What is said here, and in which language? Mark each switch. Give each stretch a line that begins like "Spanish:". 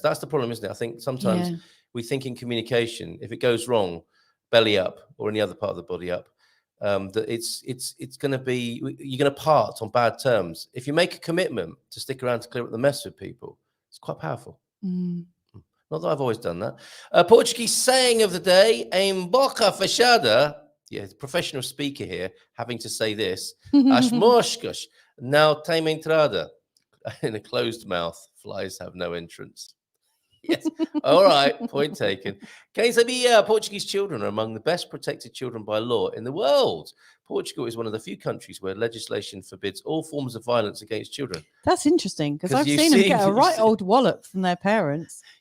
English: That's the problem, isn't it? I think sometimes we think in communication, if it goes wrong, belly up or any other part of the body up, that it's going to be, you're going to part on bad terms. If you make a commitment to stick around to clear up the mess with people, it's quite powerful. Not that I've always done that. Portuguese saying of the day,
Portuguese: em boca fechada.
English: Yeah, professional speaker here having to say this.
Portuguese: As moscas não têm entrada.
English: In a closed mouth, flies have no entrance. Yes. All right. Point taken.
Portuguese: Quem sabia?
English: Portuguese children are among the best protected children by law in the world. Portugal is one of the few countries where legislation forbids all forms of violence against children. That's interesting because I've seen them get a right old wallop from their parents.